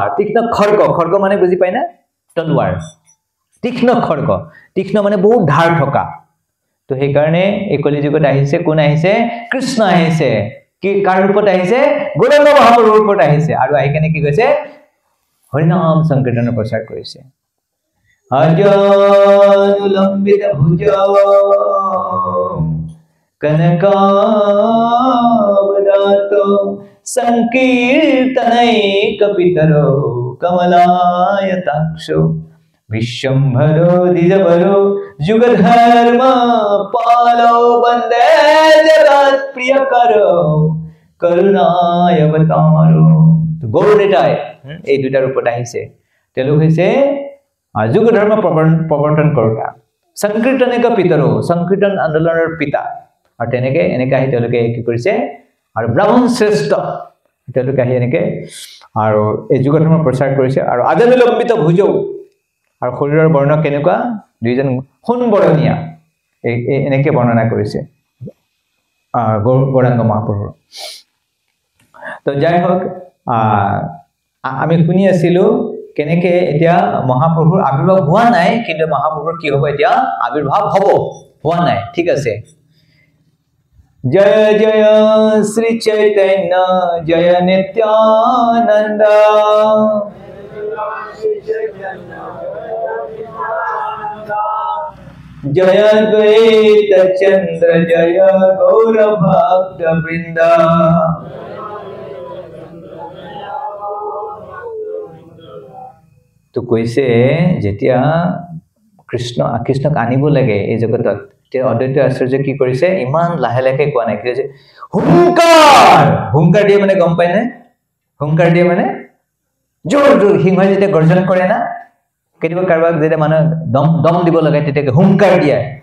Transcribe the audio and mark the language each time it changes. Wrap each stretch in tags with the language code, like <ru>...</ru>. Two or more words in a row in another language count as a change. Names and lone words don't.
<as>তীক্ষ্ণ খড়গ মানে বুজি পাই না তলোৱাৰ তীক্ষ্ণ খড়গ তীক্ষ্ণ মানে বহুত ধাৰ থকা তো সেই কাৰণে এই কলি যুগত আহিছে কোন আহিছে কৃষ্ণ আহিছে কি কাৰ ৰূপত আহিছে গৌৰাঙ্গ মহাপ্ৰভুৰ ৰূপত আহিছে আৰু আহি কেনে কি কৈছে হৰিনাম সংকীৰ্তনৰ প্ৰচাৰ কৰিছে</as> <sa>অজলম্বিত ভুজ কনকাবদাতো সংকীর্তনৈকপিতরো কমলায়তাক্ষো विश्वम्भरो द्विजभरो युगधर्म पालो वन्दे जगत् प्रियकरो</sa> <as>करुणायवतारो तो গৌৰনিতাই এই দুটা ৰূপত আহিছে তেওঁলোক হৈছে যুগ ধৰ্ম প্ৰৱৰ্তন কৰোতা সংকীৰ্তনিক পিতৰো সংকীৰ্তন আন্দোলনৰ পিতা আৰু তেনেকে এনেকে আহি তেওঁলোকে কি কৰিছে আৰু ব্ৰাহ্মণ শ্ৰেষ্ঠ তেওঁলোকে আহি এনেকে আৰু এই যুগ ধৰ্ম প্ৰচাৰ কৰিছে আৰু</as> <sa>আজলম্বিত ভুজৌ</sa> <as>আৰু শৰীৰৰ বৰ্ণ কেনেকুৱা দুইজন সোণবৰণীয়া এনেকে বৰ্ণনা কৰিছে গৌৰাঙ্গ মহাপ্ৰভু তো যাই হোক আমি শুনি আছিলো কেনেকে এতিয়া মহাপ্ৰভুৰ আবিৰ্ভাৱ হোৱা নাই কিন্তু মহাপ্ৰভুৰ কি হ'ব এতিয়া আবিৰ্ভাৱ হ'ব হোৱা নাই ঠিক আছে</as> <sa>जय जय श्री चैतन्य जय नित्यानंद जय द्वैत चंद्र जय गौर भक्त वृंदा तो</sa> <as>কৈছে যেতিয়া কৃষ্ণক আনিব লাগে এই জগতত তে অদ্বৈত আচাৰ্য কি কৰিছে ইমান লাহে লাহে কোৱা নাই যে হুংকাৰ দিয়ে মানে গম পায় না হুংকাৰ দিয়ে মানে জোৰ জোৰ সিংহ যেতিয়া গৰ্জন কৰে না কেতিয়াবা কাৰোবাক যেতিয়া মানে দম দিব লাগে তেতিয়া হুংকাৰ দিয়ে</as>